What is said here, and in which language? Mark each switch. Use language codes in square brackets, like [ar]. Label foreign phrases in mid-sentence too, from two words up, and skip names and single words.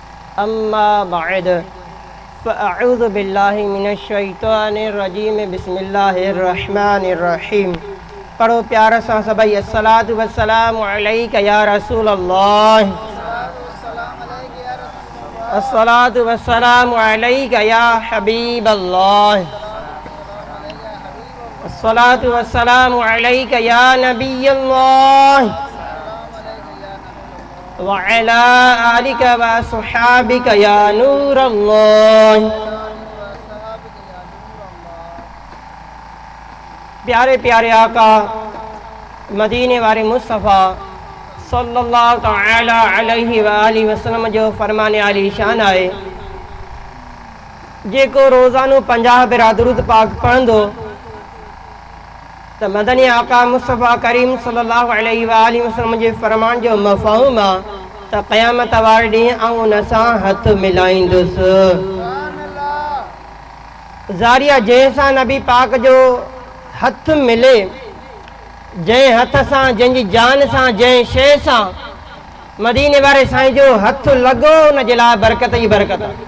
[ar] أما بعد فأعوذ بالله من الشيطان الرجيم بسم الله الرحمن الرحيم. [sd] पढ़ो प्यार सां सभई [ar] الصلاة والسلام عليك يا رسول الله، الصلاة والسلام عليك يا حبيب الله، الصلاة والسلام عليك يا نبي الله وعلى آلك وأصحابك يا نور الله. [sd] प्यारे प्यारे आका मदीने वारे मुस्तफ़ा [ar] صلى الله تعالى عليه وآله وسلم [sd] जो फरमान आली शान आहे, जेको रोज़ानो 50 भेरा दुरूद पाक पढ़ंदो त मदनी आका मुस्तफ़ा करीम [ar] صلى الله عليه وآله وسلم [sd] जे फरमान जो मफ़हूम आहे त क़यामत वारे ॾींहुं आउं उन सां हथ मिलाईंदुसि। ज़ारिया जंहिंसां नबी पाक जो हथ मिले, जंहिं हथ सां, जंहिंजी जान सां, जंहिं शइ सां मदीने वारे साईं जो हथ लॻो, उन जे लाइ बरकत ई बरकत आहे।